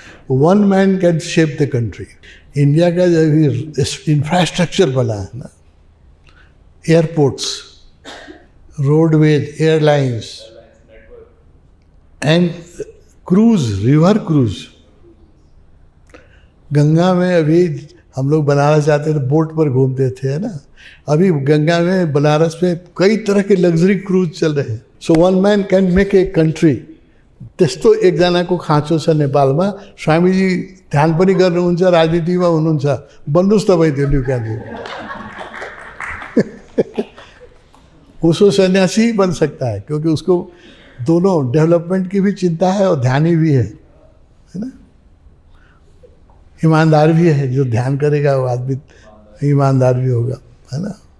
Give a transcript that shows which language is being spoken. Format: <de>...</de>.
<en>One man can shape the country.</en> <hi>India का जो infrastructure बना है ना, airports, roadways, airlines and cruise, river cruise. Ganga में अभी हम लोग बनारस जाते थे, बोट पर घूमते थे, है ना. अभी गंगा में, बनारस में कई तरह के लग्जरी क्रूज चल रहे हैं.</hi> <en>So one man can make a country.</en> <ne>त्यस्तो एकजनाको खाँचो छ नेपालमा. स्वामीजी ध्यान पनि गर्नुहुन्छ, राजनीतिमा हुनुहुन्छ. बन्नुहोस् तपाईँ त्यो ली कुआन यू.</ne> <hi>उसको सन्यासी बन सकता है, क्योंकि उसको दोनों डेवलपमेंट की भी चिंता है और ध्यानी भी है ना. ईमानदार भी है. जो ध्यान करेगा वो आदमी ईमानदार भी होगा, है ना.</hi>